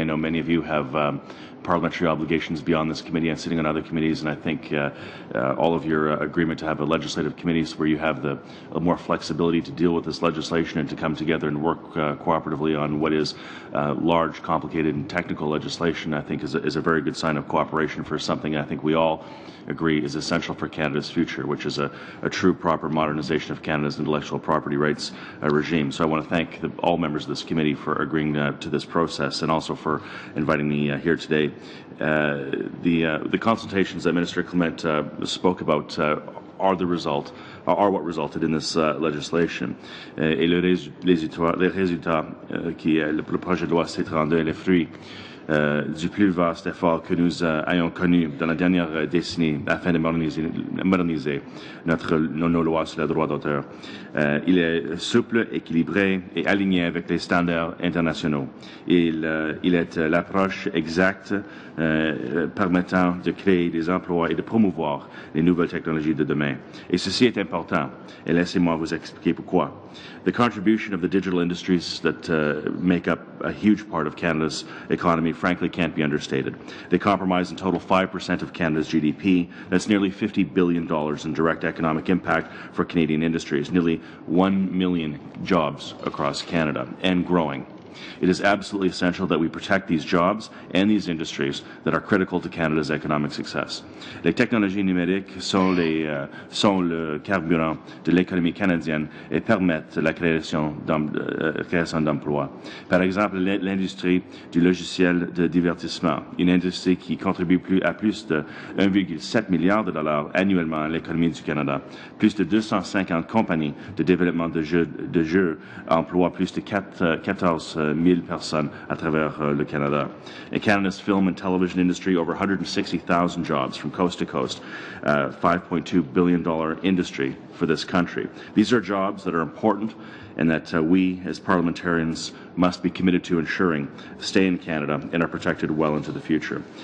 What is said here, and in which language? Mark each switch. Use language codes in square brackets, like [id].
[en] I know many of you have parliamentary obligations beyond this committee and sitting on other committees, and I think all of your agreement to have a legislative committee where you have the more flexibility to deal with this legislation and to come together and work cooperatively on what is large, complicated, and technical legislation, I think is a very good sign of cooperation for something I think we all agree is essential for Canada's future, which is a true, proper modernization of Canada's intellectual property rights regime. So I want to thank all members of this committee for agreeing to this process and also for inviting me here today. The consultations that Minister Clement spoke about are what resulted in this legislation. [fr] Et les résultats qui le projet de loi C-32 est le fruit du plus vaste effort que nous ayons connu dans la dernière décennie afin de moderniser nos lois sur le droit d'auteur. Il est souple, équilibré et aligné avec les standards internationaux. Il est l'approche exacte permettant de créer des emplois et de promouvoir les nouvelles technologies de demain. Et ceci est important, et laissez-moi vous expliquer pourquoi. [en] The contribution of the digital industries that make up a huge part of Canada's economy, frankly, can't be understated. They comprise in total 5% of Canada's GDP. That's nearly $50 billion in direct economic impact for Canadian industries, nearly 1 million jobs across Canada, and growing. It is absolutely essential that we protect these jobs and these industries that are critical to Canada's economic success. [fr] Les technologies numériques sont le carburant de l'économie canadienne et permettent la création d'emplois. Par exemple, l'industrie du logiciel de divertissement, une industrie qui contribue à plus de 1,7 milliard de dollars annuellement à l'économie du Canada. Plus de 250 compagnies de développement de jeux emploient plus de 14 000 personnes à travers le Canada. [en] In Canada's film and television industry, over 160,000 jobs from coast to coast, $5.2 billion industry for this country. These are jobs that are important and that we as parliamentarians must be committed to ensuring stay in Canada and are protected well into the future.